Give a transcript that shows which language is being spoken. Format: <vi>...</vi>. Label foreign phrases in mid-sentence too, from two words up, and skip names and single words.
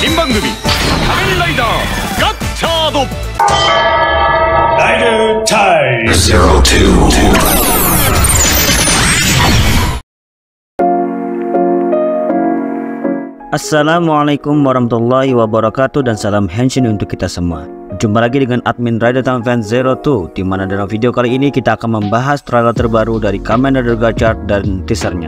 <ja>組仮面ライダーガッチャードライダータイム02。</ja> <ar>السلام عليكم ورحمة الله وبركاته</ar> <id>dan salam henshin untuk kita semua. Jumpa lagi dengan admin Rider Time Fan 02, di mana dalam video kali ini kita akan membahas trailer terbaru dari Kamen Rider Gachard dan teasernya.</id>